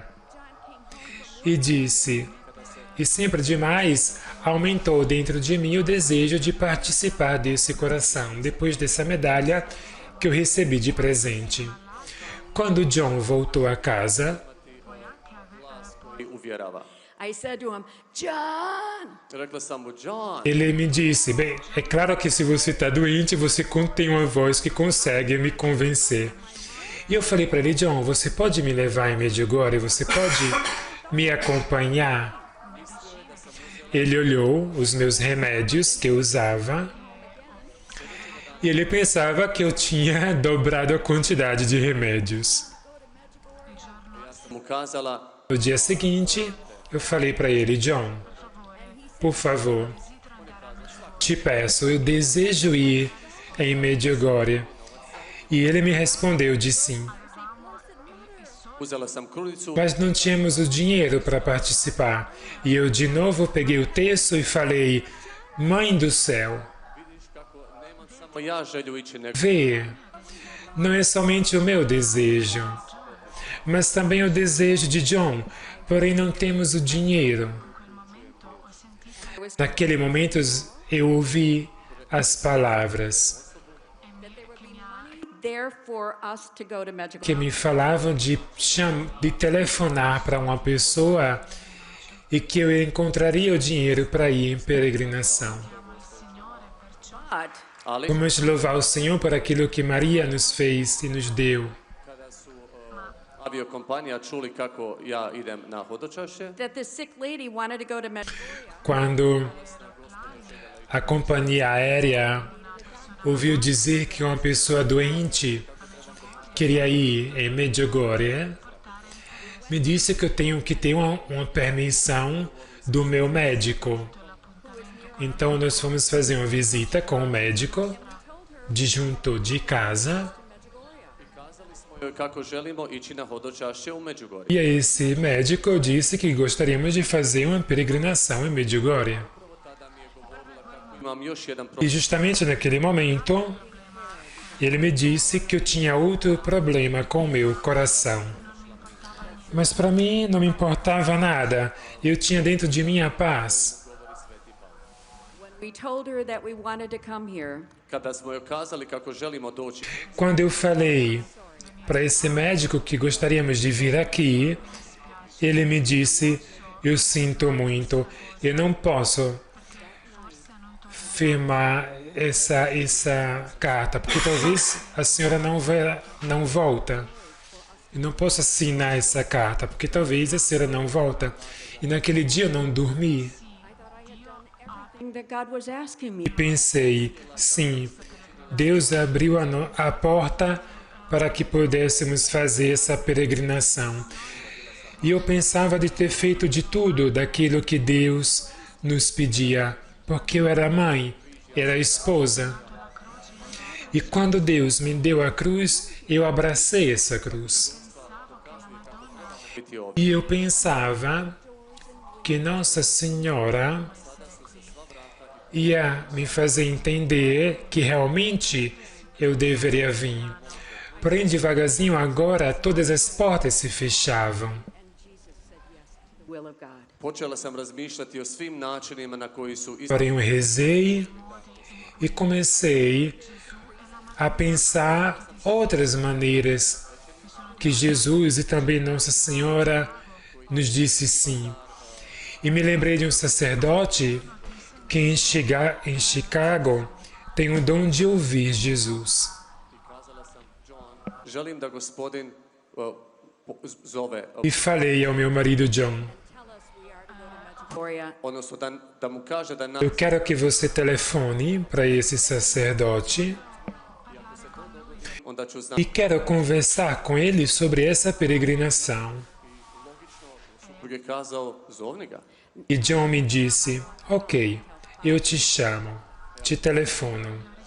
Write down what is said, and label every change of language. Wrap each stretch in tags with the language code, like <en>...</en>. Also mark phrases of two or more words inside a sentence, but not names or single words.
<pt>E disse, e sempre demais aumentou dentro de mim o desejo de participar desse coração, depois dessa medalha que eu recebi de presente. Quando John voltou a casa,</pt> <hr>i uvjerava.</hr> <en>I said to him, John,</en> <hr>Rekla sam mu, John,</hr> <pt>ele me disse, bem, é claro que se você está doente, você tem uma voz que consegue me convencer. E eu falei para ele, John, você pode me levar em Medjugorje? Você pode me acompanhar? Ele olhou os meus remédios que eu usava e ele pensava que eu tinha dobrado a quantidade de remédios.</pt> <hr>mu kazala,</hr> <pt>No dia seguinte, eu falei para ele, John, por favor, te peço, eu desejo ir em Medjugorje. E ele me respondeu de sim,</pt> <hr>uzela sam krunicu,</hr> <pt>mas não tínhamos o dinheiro para participar. E eu de novo peguei o texto e falei, Mãe do céu,</pt> <hr>nemam samo ja želju ići, nego</hr> <pt>vê, não é somente o meu desejo, mas também o desejo de John, porém não temos o dinheiro. Naquele momento eu ouvi as palavras</pt> <en>there for us to go to</en> <pt>que Medjugorje. me falavam de telefonar para uma pessoa e que eu encontraria o dinheiro para ir em peregrinação.</pt> <en>But</en> <hr>ali</hr> <pt>Vamos louvar o Senhor por aquilo que Maria nos fez e nos deu.</pt> <hr>kada su aviokompanija čuli kako ja idem na hodočašće,</hr> <en>that the sick lady wanted to go to Medjugorje.</en> <pt>Quando a companhia aérea ouviu dizer que uma pessoa doente queria ir em Medjugorje, me disse que eu tenho que ter uma permissão do meu médico. Então nós fomos fazer uma visita com o médico junto de casa.</pt> <hr>kako želimo ići na hodočašće u Međugorje.</hr> <pt>E esse médico disse que gostaríamos de fazer uma peregrinação em Medjugorje.</pt> <hr>imam još jedan</hr> <pt>E</pt> <hr>problem.</hr> <pt>justamente naquele momento, ele me disse que eu tinha outro problema com o meu coração. Mas para mim não me importava nada. Eu tinha dentro de mim a paz.</pt> <en>When we told her that we wanted to come here,</en> <hr>Kada smo joj kazali kako želimo doći,</hr> <pt>Quando eu falei para esse médico que gostaríamos de vir aqui, ele me disse: eu sinto muito, eu não posso firmar essa carta, porque talvez a senhora não volta. Eu não posso assinar essa carta, porque talvez a senhora não volta. E naquele dia eu não dormi.</pt> <en>everything that God was asking me.</en> <pt>E pensei, sim, Deus abriu a porta para que pudéssemos fazer essa peregrinação. E eu pensava de ter feito de tudo daquilo que Deus nos pedia, porque eu era mãe, era esposa. E quando Deus me deu a cruz, eu abracei essa cruz.</pt> <hr>biti ovdje.</hr> <pt>E eu pensava que Nossa Senhora ia me fazer entender que realmente eu deveria vir. Porém, devagarzinho agora, todas as portas se fechavam.</pt> <en>The will of God.</en> <hr>Počela sam razmišljati o svim načinima na koji su</hr> <pt>Porém, eu rezei e comecei a pensar outras maneiras que Jesus e também Nossa Senhora nos disse sim. E me lembrei de um sacerdote que em Chicago tem o dom de ouvir Jesus.</pt> <hr>želim da gospodin zove,</hr> <pt>E falei ao meu marido John, Gloria,</pt> <hr>odnosno da mu kaže da</hr> <pt>eu quero que você telefone para esse sacerdote</pt> <hr>onda ću znati</hr> <pt>e quero conversar com ele sobre essa peregrinação.</pt> <hr>Suprug je kazao, zovni ga.</hr> <pt>E John me disse, ok, eu te chamo, te telefono.</pt>